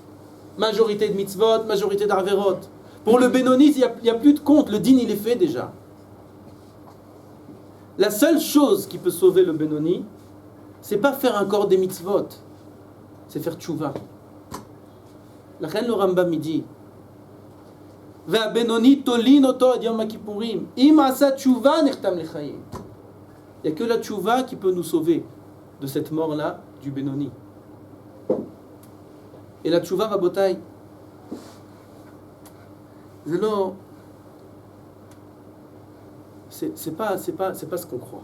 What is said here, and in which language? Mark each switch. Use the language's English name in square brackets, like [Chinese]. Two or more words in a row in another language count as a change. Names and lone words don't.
[French] Majorité de mitzvot, majorité d'arverot. Pour le bénonis, il n'y a plus de compte. Le din, il est fait déjà. La seule chose qui peut sauver le Benoni, c'est pas faire encore des mitzvot, c'est faire tchouva. La reine le Rambam dit, [Hebrew] ובינוני תולין אותו עד יום הכיפורים, אם עשה תשובה נחתם לחיים. [French] Il n'y a que la tchouva qui peut nous sauver de cette mort-là du Benoni. Et la tchouva rabotai, c'est pas ce qu'on croit.